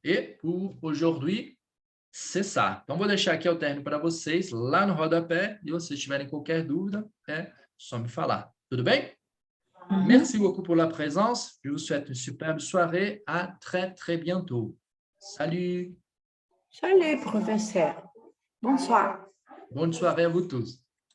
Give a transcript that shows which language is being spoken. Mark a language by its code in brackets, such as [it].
[fr] Et pour aujourd'hui, c'est ça. [pt] Então, vou deixar aqui o término para vocês lá no rodapé. E se vocês tiverem qualquer dúvida, é só me falar. Tudo bem? [fr] Merci beaucoup pour la présence. Je vous souhaite une superbe soirée. À très, très bientôt. Salut. Salut, professeur. Bonsoir. Bonne soirée à vous tous.